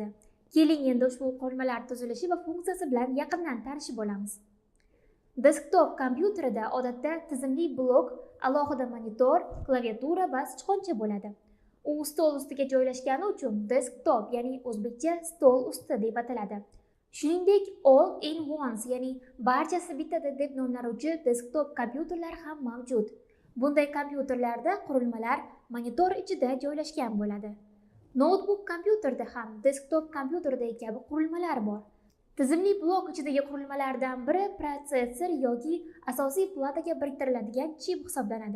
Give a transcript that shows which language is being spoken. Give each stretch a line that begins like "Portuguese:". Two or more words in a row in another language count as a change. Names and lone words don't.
Uzbek: Keling endi ushbu qurilmalar tuzilishi va funksiyasi bilan yaqindan tanishib olamiz. Desktop kompyuterida odatda tizimli blok, alohida monitor, klaviatura va sichqoncha bo'ladi. U stol ustiga joylashgani uchun desktop, ya'ni o'zbekcha stol usti deb ataladi. Shuningdek, all-in-ones, ya'ni barchasi bittada deb nomlanuvchi desktop kompyuterlar ham mavjud. Bunday kompyuterlarda qurilmalar monitor ichida joylashgan bo'ladi. Notebook kompyuterda ham desktop kompyuterdagi kabi qurilmalar bor. Tizimli blok ichidagi qurilmalardan biri protsessor yoki asosiy plataga biriktiriladigan chip hisoblanadi.